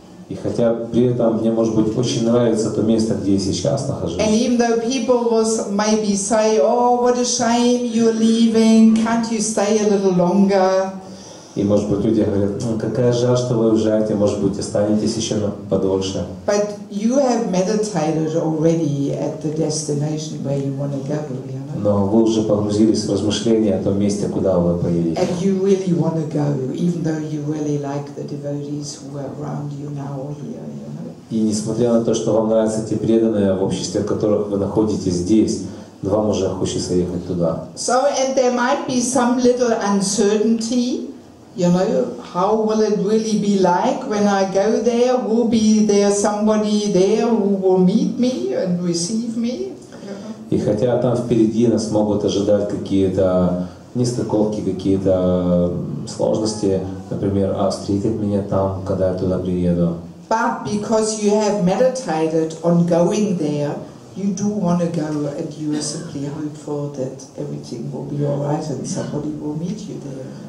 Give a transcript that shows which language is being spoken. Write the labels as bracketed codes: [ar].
[ru] и хотя при этом мне, может быть, очень нравится то место, где я сейчас нахожусь. [en] And even though people will maybe say, "Oh, what a shame you're leaving. Can't you stay a little longer?" [ru] И, может быть, люди говорят, ну, какая жаль, что вы уезжаете, может быть, останетесь еще подольше. [en] But you have meditated already at the destination where you want to go, you know? [ru] Но вы уже погрузились в размышления о том месте, куда вы поедете. [en] And you really want to go, even though you really like the devotees who are around you now or here, you know? [ru] И несмотря на то, что вам нравятся те преданные, в обществе которых вы находитесь здесь, вам уже хочется ехать туда. [en] So, and there might be some little uncertainty. You know, how will it really be like when I go there? Will be there somebody there who will meet me and receive me? [ru] И хотя там впереди нас могут ожидать какие-то нестыковки, какие-то сложности, например, встретит меня там, когда я туда приеду. [en] But because you have meditated on going there, you do want to go and you are simply hopeful that everything will be all right and somebody will meet you there.